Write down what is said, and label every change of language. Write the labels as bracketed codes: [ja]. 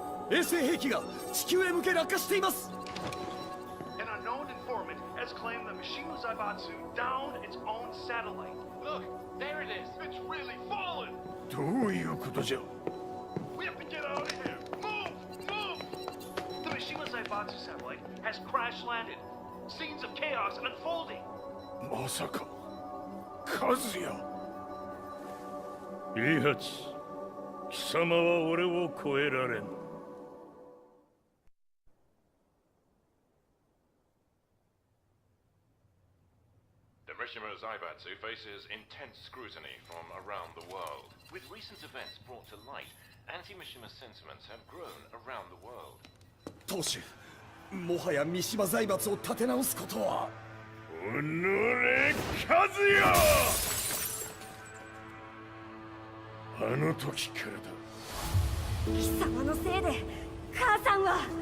[ja] 衛星兵器が地球へ向け落下しています。 [en] An unknown informant has claimed that Mishima Zaibatsu downed its own satellite. Look, there it is. It's really fallen. [ja] どういうことじゃ。 [en] We have to get out of here. Move! Move! The Mishima Zaibatsu satellite has crash landed. Scenes of chaos unfolding. [ja] まさか、和也。イハチ、貴様は俺を超えられん。 [en] The Mishima Zaibatsu faces intense scrutiny from around the world. With recent events brought to light, anti-Mishima sentiments have grown around the world. [ja] 当主、もはや三島財閥を立て直すことは。おのれ、和也。あの時からだ。貴様のせいで母さんは。